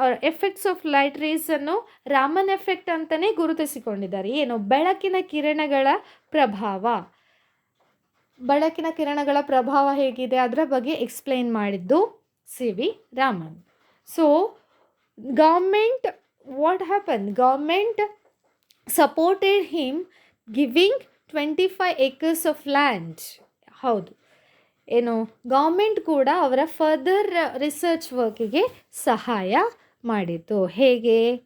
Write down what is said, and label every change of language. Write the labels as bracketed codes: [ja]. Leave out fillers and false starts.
[kn] Effects of light ರೇಸನ್ನು Raman effect ಅಂತಲೇ ಗುರುತಿಸಿಕೊಂಡಿದ್ದಾರೆ. ಏನು? ಬೆಳಕಿನ ಕಿರಣಗಳ ಪ್ರಭಾವ. ಬೆಳಕಿನ ಕಿರಣಗಳ ಪ್ರಭಾವ ಹೇಗಿದೆ ಅದರ ಬಗ್ಗೆ ಎಕ್ಸ್ಪ್ಲೈನ್ ಮಾಡಿದ್ದು C V Raman. [en] So government, what happen? Government supported him giving 25 acres of land. [kn] ಹೌದು, ಏನು, ಗೌರ್ಮೆಂಟ್ ಕೂಡ ಅವರ ಫರ್ದರ್ ರಿಸರ್ಚ್ ವರ್ಕಿಗೆ ಸಹಾಯ ಮಾಡಿತು. ಹೇಗೆ?